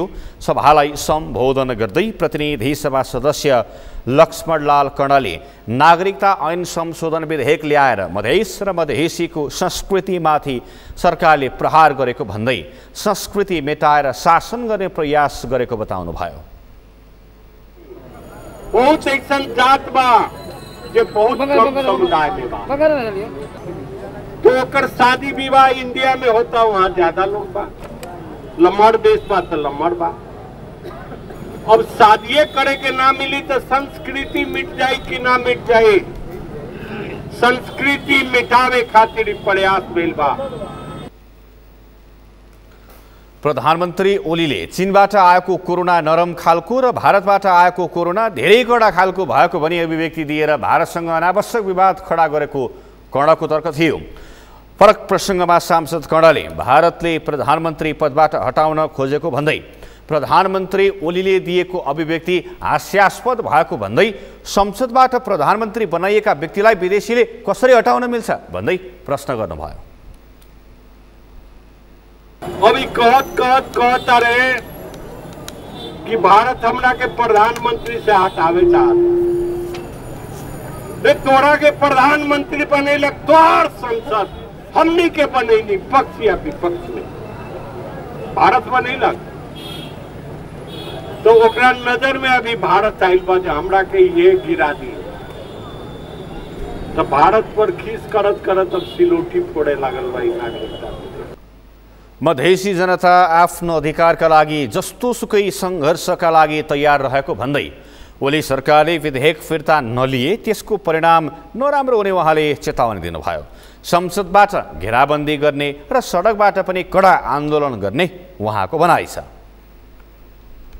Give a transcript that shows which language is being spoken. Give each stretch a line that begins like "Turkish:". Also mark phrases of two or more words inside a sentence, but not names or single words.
Nepali: सभालाई सम्बोधन गर्दै प्रतिनिधि सभा सदस्य लक्ष्मणलाल कर्णले नागरिकता ऐन संशोधन विधेयक ल्याएर मधेस र मधेसीको संस्कृतिमाथि सरकारले प्रहार गरेको भन्दै संस्कृति मेटाएर शासन गर्ने प्रयास गरेको बताउनुभयो।
Bhojpuri: बहुत सेक्शन जात बा जो बहुत कम समुदाय में बा, तो अगर शादी विवाह इंडिया में होता वहाँ ज्यादा लोग बा, लम्बड़ देश बा तो लम्बड़ बा। अब शादी करे के ना मिली तो संस्कृति मिट जाए कि ना मिट जाए, संस्कृति मिटावे खातिर प्रयास भेल बा।
Nepali: प्रधानमन्त्री ओलीले चीनबाट आएको कोरोना नरम खालको र भारतबाट आएको कोरोना धेरै कडा खालको भएको भनी अभिव्यक्ति दिएर भारतसँग अनावश्यक विवाद खडा गरेको कर्णको तर्क थियो। फरक प्रसङ्गमा सांसद कर्णले भारतले प्रधानमन्त्री पदबाट हटाउन खोजेको भन्दै प्रधानमन्त्री ओलीले दिएको अभिव्यक्ति हास्यास्पद भएको भन्दै संसदबाट प्रधानमन्त्री बनाइएका व्यक्तिलाई विदेशीले कसरी हटाउन मिल्छ भन्दै प्रश्न गर्नुभयो।
Bhojpuri: अभी कहत रहे कि भारत हमरा के प्रधानमंत्री से हटावे चाहते, तोरा के प्रधानमंत्री बनेलक तोर संसद, हमनी के बनैनी पक्ष या विपक्ष में भारत बनेलक, तो ओकरा नजर में अभी भारत आइल बा जो हमरा के ये गिरा दी, तो भारत पर खीस करत करत अब सिलोटी फोड़े लागल बा नागरिकता।
Nepali: मधेसी जनता आफ्नो अधिकारका लागि जस्तोसुकै सङ्घर्षका लागि तयार रहेको भन्दै ओली सरकारले विधेयक फिर्ता नलिए त्यसको परिणाम नराम्रो हुने उहाँले चेतावनी दिनुभयो। संसदबाट घेराबन्दी गर्ने र सडकबाट पनि कडा आन्दोलन गर्ने उहाँको भनाइ छ।